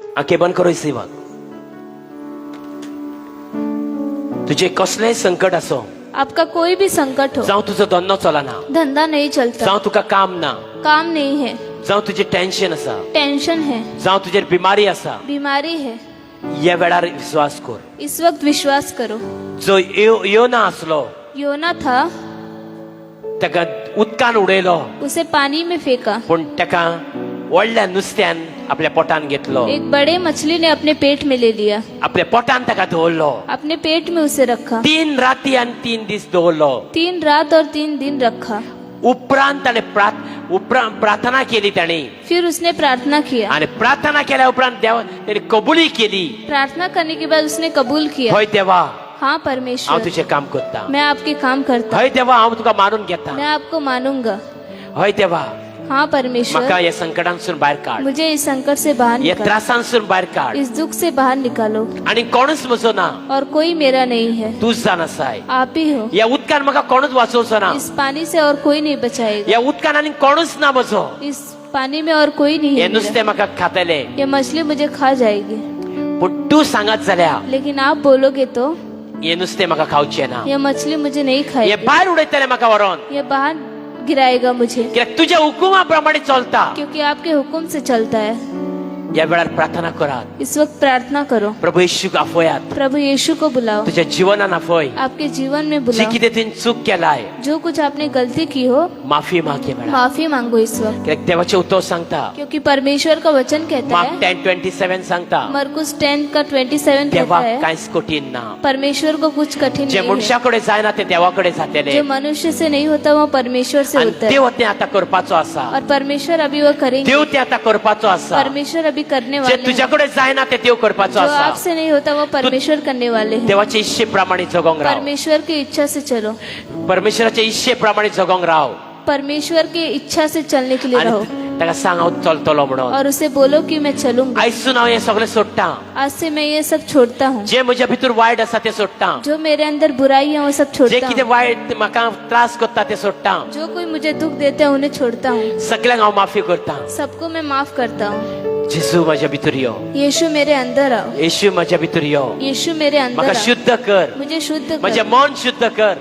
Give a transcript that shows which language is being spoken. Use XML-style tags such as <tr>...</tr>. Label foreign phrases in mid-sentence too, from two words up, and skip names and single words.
<hi>आंखे बंद करो सेवक.</hi> <kok>तुझे कसलेय संकट असो,</kok> <hi>आपका कोई भी संकट हो,</hi> <kok>जावं तुझो धंदो चलना,</kok> <hi>धंधा नहीं चलता,</hi> <kok>जावं तुका काम ना,</kok> <hi>काम नहीं है,</hi> <kok>जावं तुझे टेन्शन आसा,</kok> <hi>टेंशन है,</hi> <kok>जावं तुझे बिमारी आसा,</kok> <hi>बीमारी है,</hi> <kok>या वेळार विश्वास कर.</kok> <hi>इस वक्त विश्वास करो.</hi> <kok>जो योना असलो</kok> <hi>योना था,</hi> <kok>ताका उदकान उडयलो,</kok> <hi>उसे पानी में फेंका.</hi> <kok>पण ताका व्हडल्या नुस्त्यान आपल्या पोटान घेतलो,</kok> <hi>एक बड़े मछली ने अपने पेट में ले लिया,</hi> <kok>आपल्या पोटान ताका दवरलो.</kok> <hi>अपने पेट में उसे रखा.</hi> <kok>3 राती आणि 3 दीस दवरलो.</kok> <hi>3 रात और 3 दिन रखा.</hi> <kok>उपरांत ताणे प्रार्थना केली ताणे,</kok> <hi>फिर उसने प्रार्थना किया.</hi> <kok>आणि प्रार्थना केल्या उपरांत देव ताणे कबुली केली.</kok> <hi>प्रार्थना करने के बाद उसने कबूल किया.</hi> <kok>होय देवा,</kok> <hi>हाँ</hi> <kok>हांव</kok> <hi>परमेश्वर,</hi> <kok>तुझे काम करता.</kok> <hi>मैं आपके काम करता,</hi> <kok>होय देवा, हांव तुका मानून घेता.</kok> <hi>मैं आपको मानूंगा.</hi> <kok>होय देवा,</kok> <hi>हाँ</hi> <kok>म्हाका</kok> <hi>परमेश्वर,</hi> <kok>या संकटांसून भायर काढ,</kok> <hi>मुझे इस संकट से बाहर</hi> <kok>या</kok> <hi>निकालो,</hi> <kok>त्रासांसून भायर काढ.</kok> <hi>इस दुख से बाहर निकालो.</hi> <kok>आणि कोणच म्हजो ना,</kok> <hi>और कोई मेरा नहीं है,</hi> <kok>तूच जाण आसाय.</kok> <hi>आप ही हो.</hi> <kok>या उदकान म्हाका कोणूच वाचोवचो ना,</kok> <hi>इस पानी से और कोई नहीं बचाएगा,</hi> <kok>या उदकान आनी कोणूच ना म्हजो.</kok> <hi>इस पानी में और कोई नहीं</hi> <kok>हे</kok> <hi>है</hi> <kok>नुस्तें</kok> <hi>मेरा.</hi> <kok>म्हाका खातले,</kok> <hi>ये मछली मुझे खा जाएगी,</hi> <kok>पण तू सांगत जाल्या</kok> <hi>लेकिन आप बोलोगे तो</hi> <kok>हे नुस्तें म्हाका खावचें ना.</kok> <hi>ये मछली मुझे नहीं</hi> <kok>हे</kok> <hi>खाएगी,</hi> <kok>भायर उडयतले म्हाका व्हरोन,</kok> <hi>ये बाहर गिराएगा मुझे,</hi> <kok>कित्याक तुज्या हुकुमा प्रमाणे चलता.</kok> <hi>क्योंकि आपके हुक्म से चलता है.</hi> <kok>या वेळार प्रार्थना करात,</kok> <hi>इस वक्त प्रार्थना करो,</hi> <kok>प्रभू येशूक आफोयात,</kok> <hi>प्रभु यीशु को बुलाओ,</hi> <kok>तुझ्या जीवनान आफोय.</kok> <hi>आपके जीवन में</hi> <kok>जे</kok> <hi>बुलाओ.</hi> <kok>कितें तुवें चूक केलाय,</kok> <hi>जो कुछ आपने गलती की हो,</hi> <kok>माफी माग हे वेळार.</kok> <hi>माफी मांगो इस वक्त,</hi> <kok>कित्याक देवाचें उतर सांगता,</kok> <hi>क्योंकि परमेश्वर का वचन कहता</hi> <kok>मार्क</kok> <hi>है,</hi> <kok>10:27 सांगता,</kok> <hi>मरकुस 10 का 27</hi> <kok>देवा</kok> <hi>कहता है,</hi> <kok>कांयच कठीण ना.</kok> <hi>परमेश्वर को कुछ कठिन</hi> <kok>जे</kok> <hi>नहीं है.</hi> <kok>मनशाकडे जायना ते देवाकडे जातले.</kok> <hi>जो मनुष्य से नहीं होता वो परमेश्वर से</hi> <kok>आणि</kok> <hi>होता है,</hi> <kok>देव तें आतां करपाचो आसा.</kok> <hi>और परमेश्वर अभी वो करेंगे.</hi> <kok>देव तें आतां करपाचो आसा.</kok> <hi>परमेश्वर अभी करने</hi> <kok>जे</kok> <hi>वाले हैं.</hi> <kok>तुझ्याकडे जायना ते देव करपाचो</kok> <hi>जो</hi> <kok>आसा.</kok> <hi>आपसे नहीं होता वो परमेश्वर करने वाले हैं.</hi> <kok>देवाचे इच्छे प्रमाणे जगोंक राव.</kok> <hi>परमेश्वर की इच्छा से चलो,</hi> <kok>परमेश्वराचे इच्छे प्रमाणे जगोंक राव.</kok> <hi>परमेश्वर की इच्छा से चलने के लिए रहो,</hi> <kok>आणि ताका सांग हांव चलतलो म्हणून.</kok> <hi>और उसे बोलो कि मैं चलूंगा.</hi> <kok>आयसून हांव हें सगळें सोडटां.</kok> <hi>आज से मैं ये सब छोड़ता हूँ,</hi> <kok>जे म्हज्या भितर वायट आसा तें सोडटां.</kok> <hi>जो मेरे अंदर बुराई है वो सब</hi> <kok>जे</kok> <hi>छोड़ता</hi> <kok>कितें</kok> <hi>हूँ,</hi> <kok>वायट म्हाका त्रास करता तें सोडटां.</kok> <hi>जो कोई मुझे दुख देते हैं उन्हें छोड़ता हूँ,</hi> <kok>सगळ्यांक हांव माफी करतां.</kok> <hi>सबको मैं माफ करता हूँ.</hi> <kok>जेजू म्हज्या भितर यो.</kok> <hi>यीशु मेरे अंदर आओ,</hi> <kok>येशू म्हज्या भितर यो.</kok> <hi>यीशु मेरे अंदर</hi> <kok>म्हाका</kok> <hi>आओ,</hi> <kok>शुद्ध कर.</kok> <hi>मुझे शुद्ध</hi> <kok>म्हजें</kok> <hi>कर,</hi> <kok>मन शुद्ध कर.</kok>